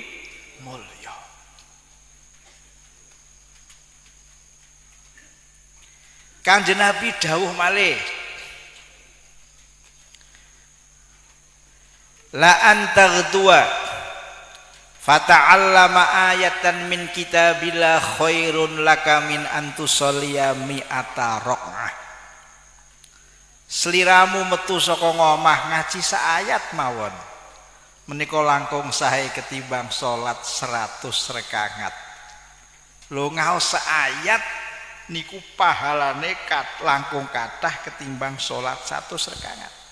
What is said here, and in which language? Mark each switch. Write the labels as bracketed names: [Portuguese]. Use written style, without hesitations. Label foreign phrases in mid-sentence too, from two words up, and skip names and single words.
[Javanese] Mulya. Kanjeng Nabi dawuh malih, [Arabic] لأن تغدو فتعلم آية من كتاب الله خير لك من أن تصلي مائة ركعة. [Javanese] Sliramu metu saka ngomah ngaji saayat mawon menika langkung sae ketimbang salat 100 rakaat. Lho ngaos saayat niku pahalane langkung kathah ketimbang salat 100 rakaat.